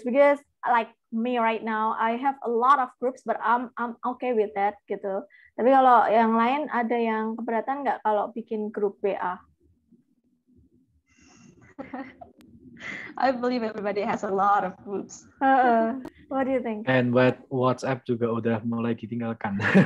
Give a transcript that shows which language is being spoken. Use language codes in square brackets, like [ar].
[en] Because like me right now, I have a lot of groups, but I'm okay with that gitu. [id] Tapi kalau yang lain ada yang keberatan nggak kalau bikin grup WA? [en] I believe everybody has a lot of groups. What do you think? [id] And WhatsApp juga udah mulai ditinggalkan.